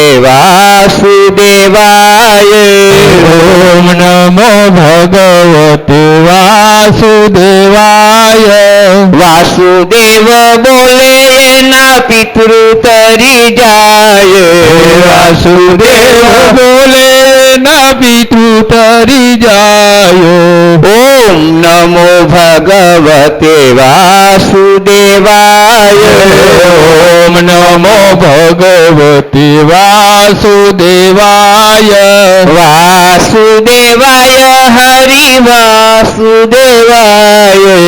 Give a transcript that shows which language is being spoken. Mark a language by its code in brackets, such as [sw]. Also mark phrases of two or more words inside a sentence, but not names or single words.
[sa] वासुदेवाय ओम नमो भगवते वासुदेवाय वासुदेव बोले [kok] ना पितृ तरी जाय वासुदेव बोले ना पितृ तरी जाय [sa] ओम नमो भगवते वासुदेवाय ओम नमो भगवते वासुदेवाय वासुदेवाय हरि वासुदेवाय